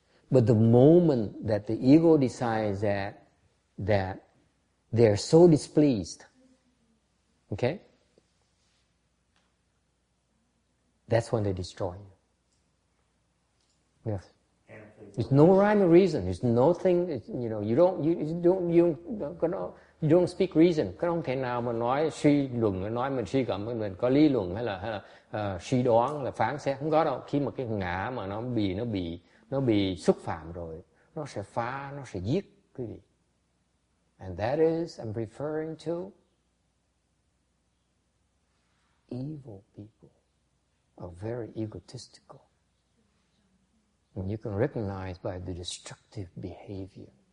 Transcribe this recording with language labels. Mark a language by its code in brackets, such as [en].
[en] But the moment that the ego decides that they're so displeased, okay? That's when they destroy you. Yes. There's no rhyme or reason. There's nothing. You know, you don't speak reason. [vi] Cái không thể nào mà nói suy luận, nói mình suy gẫm mình có lý luận hay là suy đoán là phán xét, không có đâu. Khi mà cái ngã mà nó bị xúc phạm rồi, nó sẽ phá, nó sẽ giết quý vị. [en] And that is, I'm referring to evil people are very egotistical. And you can recognize by the destructive behavior.